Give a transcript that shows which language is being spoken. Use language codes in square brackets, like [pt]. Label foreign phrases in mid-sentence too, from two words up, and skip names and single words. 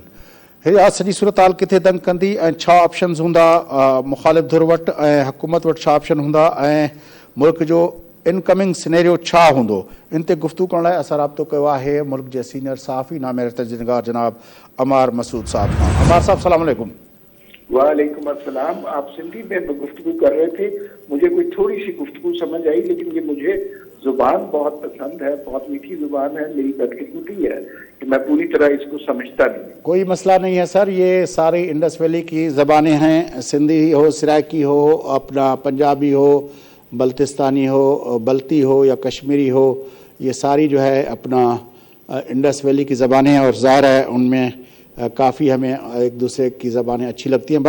[sd] हे सॼी सूरत हाल किथे दंग कंदी ऐं छा ऑप्शन्स हूंदा मुख़ालिफ़ धुर वटि ऐं हुकूमत वटि छा ऑप्शन हूंदा ऐं मुल्क जो इनकमिंग सिनेरियो छा हूंदो, इन ते गुफ़्तगू करण लाइ असां राब्तो कयो आहे मुल्क जे सीनियर सहाफ़ी नामेर तजनिगार जनाब अमार मसूद साहब खां। [ar] अमार साहब سلام علیکم. وعلیکم السلام. [ur] آپ سندھی میں گفتگو کر رہے تھے، مجھے کوئی تھوڑی سی گفتگو سمجھ آئی، لیکن یہ مجھے زبان بہت پسند ہے، بہت میٹھی زبان ہے، میری بدقسمتی ہے کہ میں پوری طرح اس کو سمجھتا نہیں. کوئی مسئلہ نہیں ہے سر، یہ ساری انڈس ویلی کی زبانیں ہیں، سندھی ہو، سرائیکی ہو، اپنا پنجابی ہو، بلتستانی ہو، بلتی ہو یا کشمیری ہو، یہ ساری جو ہے اپنا انڈس ویلی کی زبانیں ہیں اور ظاہر ہے ان میں کافی ہمیں ایک دوسرے کی زبانیں اچھی لگتی ہیں.